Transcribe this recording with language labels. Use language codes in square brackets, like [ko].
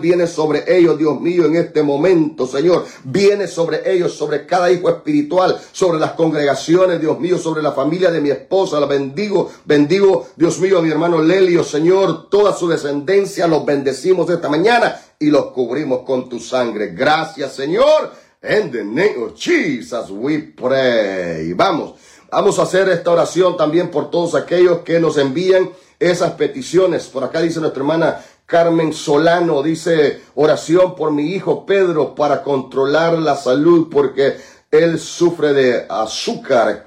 [es] Viene sobre ellos, Dios mío, en este momento, Señor. Viene sobre ellos, sobre cada hijo espiritual, sobre las congregaciones, Dios mío, sobre la familia de mi esposa. La bendigo, bendigo, Dios mío, a mi hermano Lelio, Señor. Toda su descendencia los bendecimos esta mañana y los cubrimos con tu sangre. Gracias, Señor. [en] In the name of Jesus we pray. [es] Vamos, vamos a hacer esta oración también por todos aquellos que nos envían esas peticiones. Por acá dice nuestra hermana Carmen Solano, dice: oración por mi hijo Pedro para controlar la salud porque él sufre de azúcar.